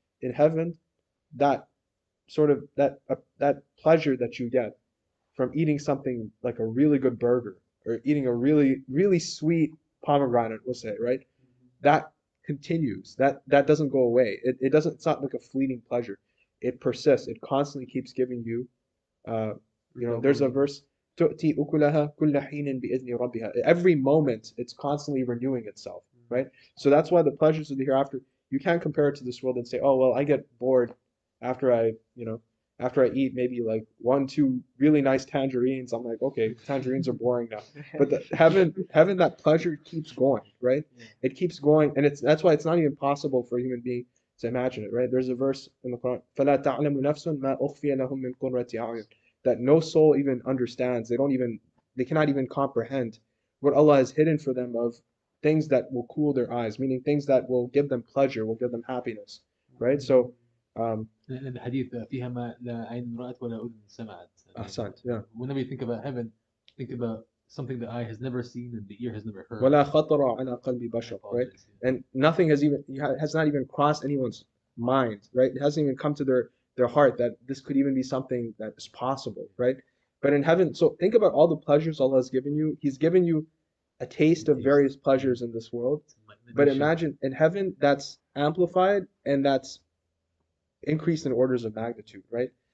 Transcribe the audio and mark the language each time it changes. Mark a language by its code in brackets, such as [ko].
[en] In heaven, that sort of that pleasure that you get from eating something like a really good burger or eating a really really sweet pomegranate, we'll say, right? That continues. That doesn't go away. It doesn't. It's not like a fleeting pleasure. It persists. It constantly keeps giving you You know, there's a verse, [ar] تؤتي أكلها كل حين بإذن ربها. [en] Every moment, it's constantly renewing itself, right? So that's why the pleasures of the hereafter, you can't compare it to this world and say, oh, well, I get bored after after I eat maybe like one, two really nice tangerines. I'm like, okay, tangerines are boring now. But heaven, that pleasure keeps going, right? It keeps going, and that's why it's not even possible for a human being to imagine it, right? There's a verse in the Quran, [ar] فَلَا تَعْلَمُ نَفْسٌ مَا أُخْفِيَ لَهُم مِّن قُرَّةِ أَعْيُنٍ, [en] that no soul even understands. They cannot even comprehend what Allah has hidden for them of things that will cool their eyes, meaning things that will give them pleasure, will give them happiness, right? So, [ar] لأن الحديث فيها ما لا عين رأت ولا أذن سمعت. [en] ahsant, yeah. Whenever you think about heaven, think about something the eye has never seen and the ear has never heard. [ar] وَلَا خَطَرَ عَلَى قَلْبِ بَشَرٍ, right? [en] And nothing has not even crossed anyone's mind, right? It hasn't even come to their heart that this could even be something that is possible, right? But in heaven, so think about all the pleasures Allah has given you. He's given you a taste of various pleasures in this world. But imagine in heaven, that's amplified and that's increased in orders of magnitude, right?